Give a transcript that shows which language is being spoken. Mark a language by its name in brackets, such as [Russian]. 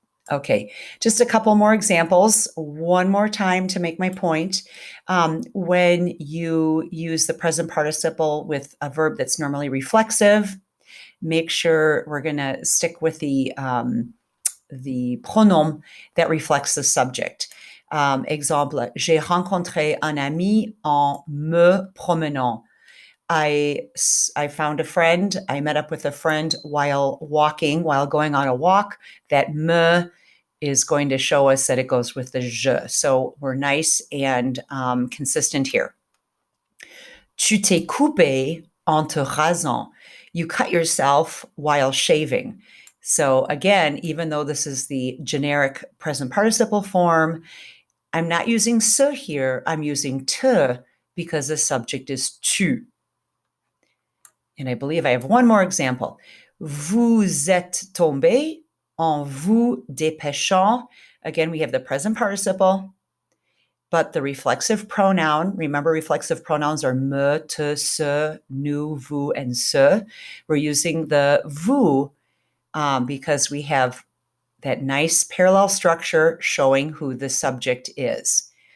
[English] Okay, just a couple more examples. One more time to make my point. When you use the present participle with a verb that's normally reflexive, make sure we're going to stick with the pronom that reflects the subject. [French] Exemple, j'ai rencontré un ami en me promenant. [English] I found a friend. I met up with a friend while going on a walk. That me is going to show us that it goes with the je. So we're nice and consistent here. [French] Tu t'es coupé en te rasant. [English] You cut yourself while shaving. So again, even though this is the generic present participle form, I'm not using se here. I'm using te because the subject is tu. And I believe I have one more example. [French] Vous êtes tombé en vous dépêchant. [English] Again, we have the present participle, but the reflexive pronoun, remember reflexive pronouns are me, te, ce, nous, vous, and ce. We're using the vous because we have that nice parallel structure showing who the subject is.